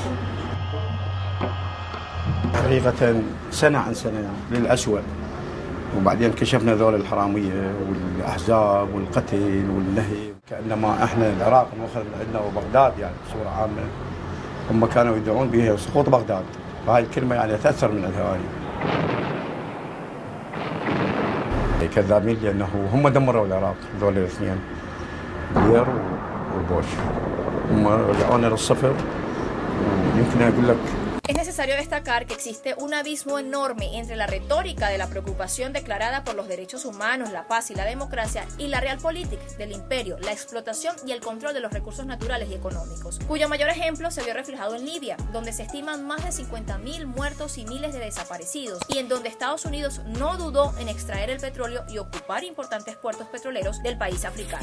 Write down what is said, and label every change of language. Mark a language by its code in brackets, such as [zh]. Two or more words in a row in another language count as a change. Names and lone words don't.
[ar] حقيقة سنة عن سنة للأسوأ، وبعدين كشفنا ذول الحرامية والأحزاب والقتل والنهي، كأنما احنا العراق مؤخذ عندنا وبغداد يعني بصورة عامة هم كانوا يدعون بها سقوط بغداد، فهاي الكلمة يعني تأثر من عندها كذابين، لأنه هم دمروا العراق ذول الاثنين بلير وبوش، هم رجعونا للصفر. ويمكن أقول لك [es] Es necesario destacar que existe un abismo enorme entre la retórica de la preocupación declarada por los derechos humanos, la paz y la democracia y la realpolitik del imperio, la explotación y el control de los recursos naturales y económicos, cuyo mayor ejemplo se vio reflejado en Libia, donde se estiman más de 50.000 muertos y miles de desaparecidos, y en donde Estados Unidos no dudó en extraer el petróleo y ocupar importantes puertos petroleros del país africano.